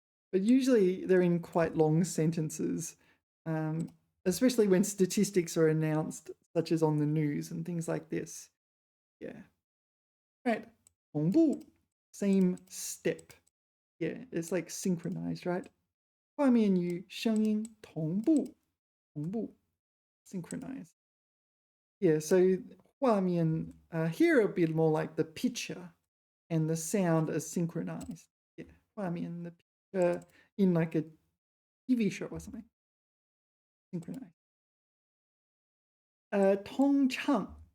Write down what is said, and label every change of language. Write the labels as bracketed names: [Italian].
[English] But usually they're in quite long sentences, especially when statistics are announced, such as on the news and things like this. Yeah. Right. 同步, same step. Yeah, it's like synchronized, right? [Chinese] 画面与声音同步 synchronize. [English] Yeah, so 画面 here it'll be more like the picture and the sound is synchronized. Yeah, 画面 the picture in like a TV show or something. Synchronized. 通畅.